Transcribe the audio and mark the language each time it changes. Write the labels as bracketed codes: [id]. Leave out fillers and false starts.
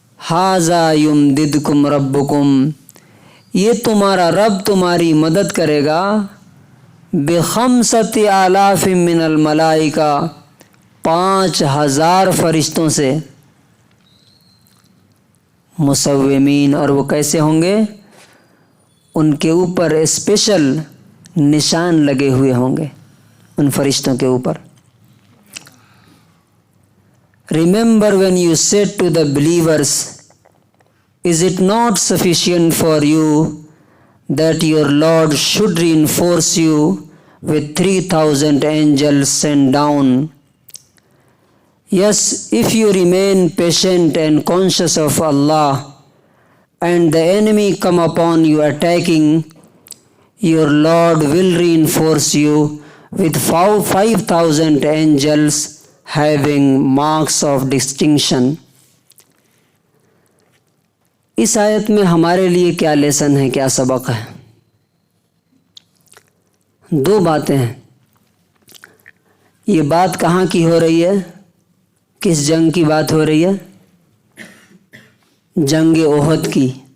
[ar] هَذَا يُمْدِدْكُمْ رَبُّكُمْ، [ur] یہ تمہارا رب تمہاری مدد کرے گا، [ar] ب5,000 من الملائکہ، [ur] 5,000 فرشتوں سے، مسومین، اور وہ کیسے ہوں گے؟ ان کے اوپر اسپیشل نشان لگے ہوئے ہوں گے، ان فرشتوں کے اوپر. [en] Remember when you said to the believers, is it not sufficient for you that your Lord should reinforce you with 3,000 angels sent down? Yes, if you remain patient and conscious of Allah, and the enemy come upon you attacking, your Lord will reinforce you with 5,000 angels having marks of distinction. [ur] اس آیت میں ہمارے لیے کیا lesson ہے، کیا سبق ہے؟ 2 باتیں ہیں. یہ بات کہاں کی ہو رہی ہے؟ کس جنگ کی بات ہو رہی ہے؟ جنگ احد کی.